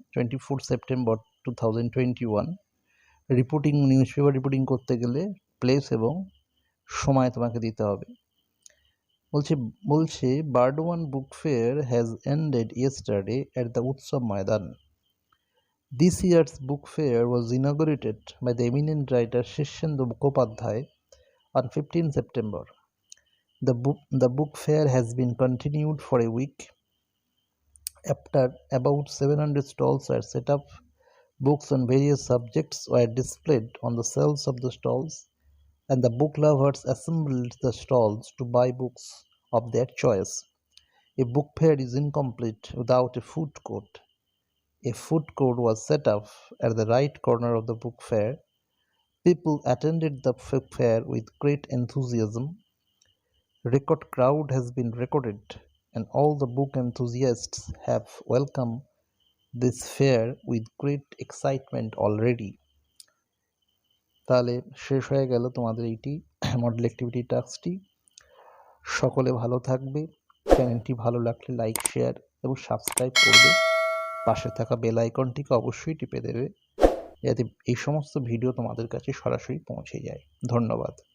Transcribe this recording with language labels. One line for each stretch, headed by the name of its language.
Bangla: 24 September 2021। Reporting, news paper reporting করতে গেলে place এবং সময় তোমাকে দিতে হবে।
English: বলছে Burdwan book fair has ended yesterday at the Utsav Maidan. This year's book fair was inaugurated by the eminent writer Shishendu Mukhopadhyay on 15 September. The book fair has been continued for a week. After about 700 stalls were set up, books on various subjects were displayed on the shelves of the stalls, and the book lovers assembled the stalls to buy books of their choice. A book fair is incomplete without a food court. A food court was set up at the right corner of the book fair. People attended the book fair with great enthusiasm. Record crowd has been recorded, and all the book enthusiasts have welcomed this fair with great excitement already.
Bangla: তাহলে শেষ হয়ে গেল তোমাদের এইটি model activity টাস্কটি। সকলে ভালো থাকবে। চ্যানেলটি ভালো লাগলে লাইক, শেয়ার এবং সাবস্ক্রাইব করবে। পাশে থাকা বেল আইকনটিকে অবশ্যই টিপে দেবে, যাতে এই সমস্ত ভিডিও তোমাদের কাছে সরাসরি পৌঁছে যায়। ধন্যবাদ।